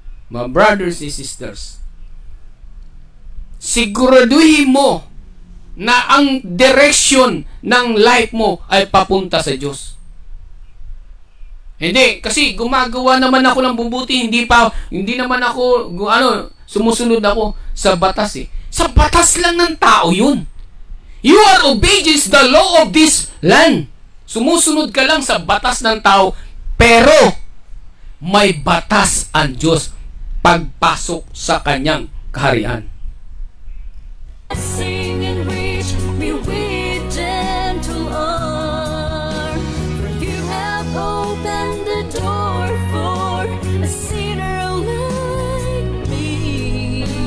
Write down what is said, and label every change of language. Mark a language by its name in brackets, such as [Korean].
[Filipino] Mga [English] brothers and sisters. [Filipino] Siguraduhin mo na ang direction ng life mo ay papunta sa Diyos. Hindi, kasi gumagawa naman ako ng bubuti, hindi naman ako, sumusunod ako sa batas eh. Sa batas lang ng tao yun. [English] You are obedience the law of this land. [Filipino] Sumusunod ka lang sa batas ng tao, pero may batas ang Diyos pagpasok sa kanyang kaharian. [English] Sing and reach me with gentle arm, for you have opened the door for a sinner like me.